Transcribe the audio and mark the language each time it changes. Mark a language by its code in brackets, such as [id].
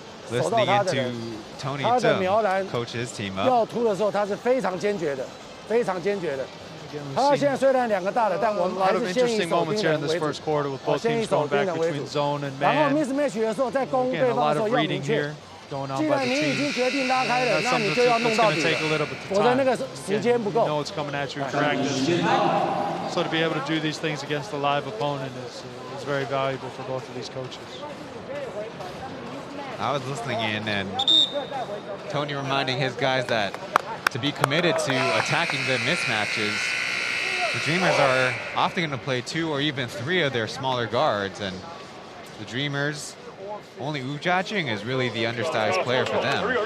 [en] Listening into Tony Zheng coach his team up. [zh] 要突的时候，他是非常坚决的，非常坚决的。他现在虽然两个大的，但我们还是先以守盯人为主。先以守盯人为主。然后 mismatch 的时候，在攻对方的时候要明确。既然你已经决定拉开了，那你就要弄到底了，否则那个时间不够。 [en] You know it's coming at you in practice. So to be able to do these things against a live opponent is very valuable for both of these coaches. I was listening in, and Tony reminding his guys that to be committed to attacking the mismatches, the Dreamers are often going to play 2 or even 3 of their smaller guards, and the Dreamers, only Wu Jiajing is really the undersized player for them.